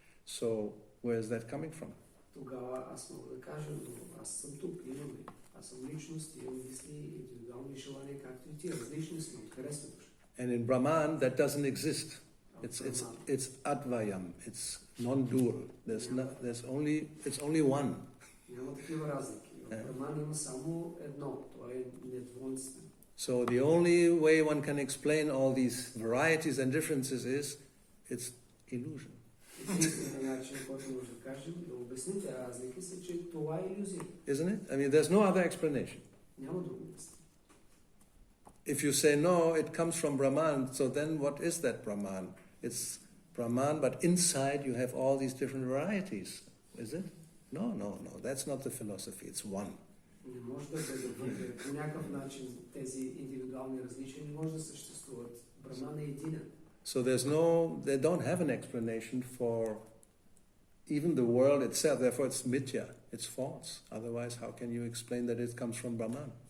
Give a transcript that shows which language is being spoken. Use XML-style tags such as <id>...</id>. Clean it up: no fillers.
<en>So where is that coming from?</en> <bg>Тогава аз мога да кажа, но аз съм тук, имам, аз съм личност, имам мисли, индивидуални желания, както и ти, различни сме, откъде сме дошли.</bg> <en>And in Brahman, that doesn't exist. It's advayam, it's non-dual. It's only one.</en> <bg>Няма такива разлики. В Брахман има само едно, то е недвойствено.</bg> <en>So the only way one can explain all these varieties and differences is it's illusion.</en> <bg>Единственият начин, който може да кажем, да обясним тези разлики, са, че това е иллюзия.</bg> <en>Isn't it? I mean, there's no other explanation.</en> <bg>Няма друго обяснение.</bg> <en>If you say no, it comes from Brahman, so then what is that Brahman? It's Brahman, but inside you have all these different varieties. Is it? No. That's not the philosophy. It's one.</en> <bg>Не може да бъде по някакъв начин тези индивидуални различия не може да съществуват. Брахман е единен.</bg> <en>So they don't have an explanation for even the world itself. Therefore, it's mithya. It's false. Otherwise, how can you explain that it comes from Brahman?</en>